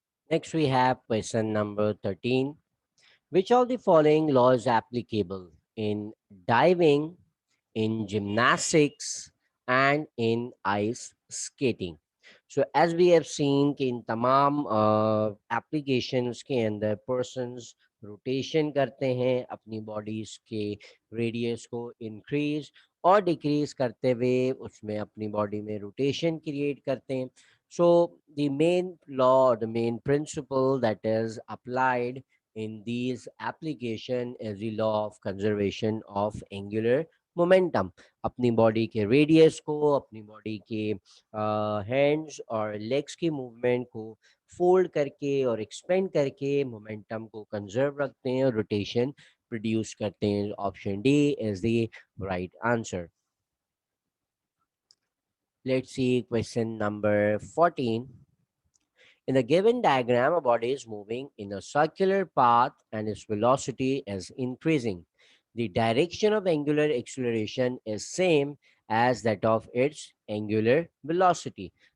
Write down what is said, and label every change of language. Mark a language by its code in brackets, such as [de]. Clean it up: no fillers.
[en] Next, we have question number 13. Which of the following law is applicable in diving, in gymnastics, and in ice skating? So as we have seen [hi] कि इन तमाम applications के अंदर persons rotation करते हैं अपनी bodies के radius को increase और decrease करते हुए उसमें अपनी body में rotation create करते हैं. [en] So the main law, the main principle that is applied in these application is the law of conservation of angular [hi] momentum अपनी बॉडी के रेडियस को, अपनी बॉडी के हैंड्स और लेग्स की मूवमेंट को फोल्ड करके और एक्सपेंड करके मोमेंटम को कंजर्व रखते हैं और रोटेशन प्रोड्यूस करते हैं. [en] Option D is the right answer. Let's see question number 14. In the given diagram, a body is moving in a circular path and its velocity is increasing. The direction of angular acceleration is same as that of its angular velocity.